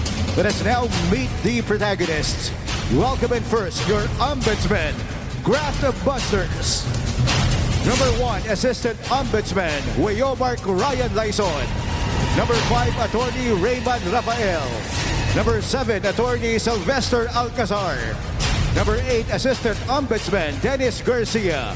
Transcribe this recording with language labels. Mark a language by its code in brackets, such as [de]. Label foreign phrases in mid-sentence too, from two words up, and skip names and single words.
[en] Let us now meet the protagonists. Welcome in first, your Ombudsman Graft Busters. Number 1, Assistant Ombudsman Weyomark Ryan Laison. Number 5, Attorney Raymond Rafael. Number 7, Attorney Sylvester Alcazar. Number 8, Assistant Ombudsman Dennis Garcia.